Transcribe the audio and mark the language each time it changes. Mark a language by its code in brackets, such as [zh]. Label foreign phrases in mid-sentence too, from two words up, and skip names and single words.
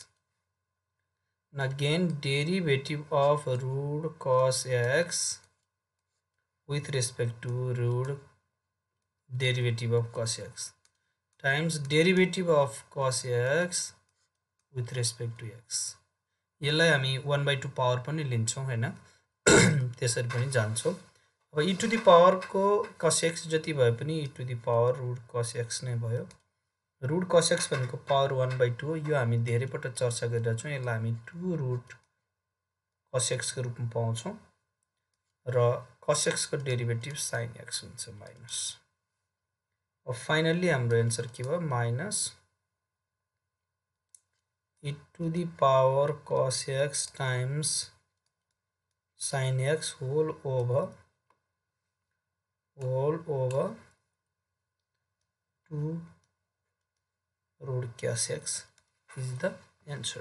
[en] And again, derivative of root cos x with respect to root derivative of cos x times derivative of cos x with respect to x. [ne] यसलाई हामी 1/2 पावर पनि लिन्छौं हैन, त्यसरी पनि जान्छौं. अब [en] e to the power [ne] को cos x जति भए पनि [en] e to the power root cos x [ne] नै भयो. [en] root cos x [ne] भनेको पावर 1/2 हो. यो हामी धेरै पटक चर्चा गरिरहेका छौं. यसलाई हामी [en] 2 root cos x [ne] को रूपमा पाउँछौं र [en] cos x [ne] को डेरिभेटिभ [en] sin x [ne] हुन्छ माइनस. अब फाइनली हाम्रो आन्सर के भयो? [en] माइनस e to the power cos x times sin x whole over 2 root cos x is the answer.